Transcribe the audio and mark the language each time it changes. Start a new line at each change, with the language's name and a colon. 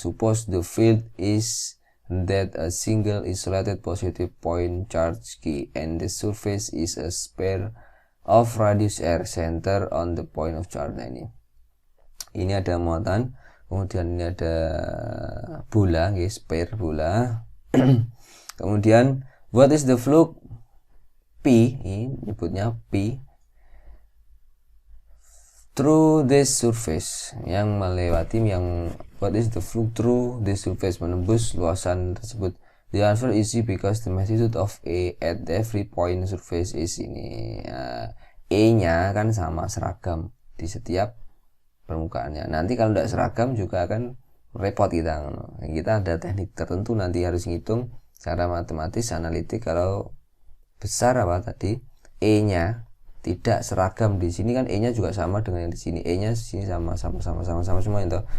English: Suppose the field is that a single isolated positive point charge Q and the surface is a sphere of radius r center on the point of charge.
Indonesian: Nah, ini ada muatan, kemudian ini ada bola, sphere bola. Kemudian
English: what is the flux P,
Indonesian: ini nyebutnya P,
English: through this surface,
Indonesian: yang melewati,
English: what is the flux through this surface,
Indonesian: menembus luasan tersebut.
English: The answer is easy because the magnitude of A at every point surface is ini.
Indonesian: E nya kan sama, seragam di setiap permukaannya. Nanti kalau tidak seragam juga akan repot kita ada teknik tertentu nanti harus ngitung secara matematis analitik. Kalau besar apa tadi, E nya tidak seragam di sini kan, E nya juga sama dengan yang di sini, E nya di sini sama semua itu.